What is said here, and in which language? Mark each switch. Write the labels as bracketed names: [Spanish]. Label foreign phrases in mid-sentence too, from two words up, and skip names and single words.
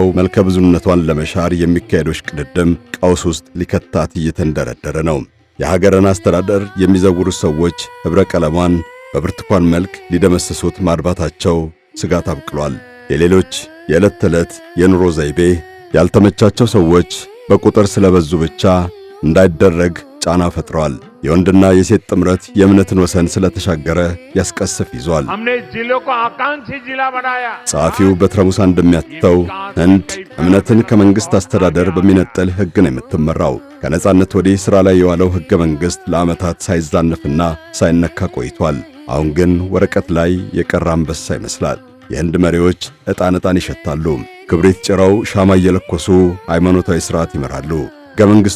[Amharic] መልከ ብዙነቷን ለመሻር የሚካሄደው እሽቅድድም ቀውስ ውስጥ ሊከታት እየተንደረደረ ነው። የሀገርን አስተዳደር የሚዘውሩ ሰዎች ኅብረ ቀለሟን በብርቱካን መልክ ሊደመስሱት ማድባታቸው ስጋት አብቅሏል። የሌሎች የዕለት ተዕለት የኑሮ ዘይቤ ያልተመቻቸው ሰዎች በቁጥር ስለበዙ ብቻ እንዳይደረግ ጫና ፈጥረዋል። የወንድና የሴት ጥምረት የእምነትን ወሰን ስለተሻገረ ያስቀስፍ ይዟል። [Hindi] हमने जिलों को आकांक्षी जिला बनाया। [Amharic] ጸሐፊው በትረ ሙሳ እንደሚያትተው ህንድ እምነትን ከመንግስት አስተዳደር በሚነጠል ሕግ ነው የምትመራው። ከነጻነት ወዲህ ሥራ ላይ የዋለው ሕገ መንግሥት ለዓመታት ሳይዛነፍና ሳይነካ ቆይቷል። አሁን ግን ወረቀት ላይ የቀረ አንበሳ ይመስላል። የህንድ መሪዎች ዕጣን ይሸታሉ። ክብሪት ጭረው ሻማ እየለኮሱ ሃይማኖታዊ ሥርዓት ይመራሉ። ሕገ መንግሥቱ